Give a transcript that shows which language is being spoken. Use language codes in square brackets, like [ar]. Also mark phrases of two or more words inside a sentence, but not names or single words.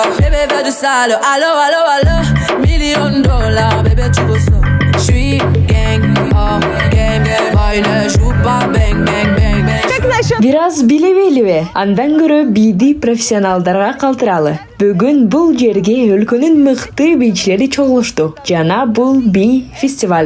[fr] Bébé veut du sale, allo, allo, allo, $1,000,000, bébé tu veux ça. J'suis gang, oh, game, boy ne joue pas bang, bang, bang, bang. [ky] Бираз билебелиби? Андан көрө бийди профессионалдарга калтыралы. Бүгүн бул жерге өлкөнүн мыкты бийчилери чогулушту. Жана бул бий фестивалы.